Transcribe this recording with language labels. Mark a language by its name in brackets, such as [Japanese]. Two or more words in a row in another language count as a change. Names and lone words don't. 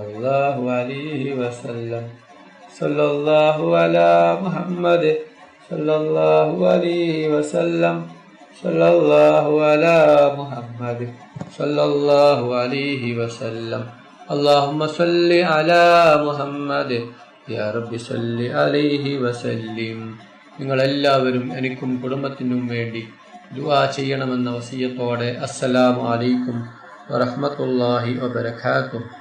[Arabic] الله عليه وسلم صلى الله على محمد صلى الله عليه وسلم صلى الله على محمد صلى الله عليه وسلم اللهم صل على محمد يا رب صل عليه وسلم [Malayalam] നിങ്ങളെല്ലാവരും എനിക്കും കുടുംബത്തിനും വേണ്ടി ദുആ ചെയ്യണമെന്ന വസിയത്തോടെ [Arabic] السلام عليكم ورحمة الله وبركاته.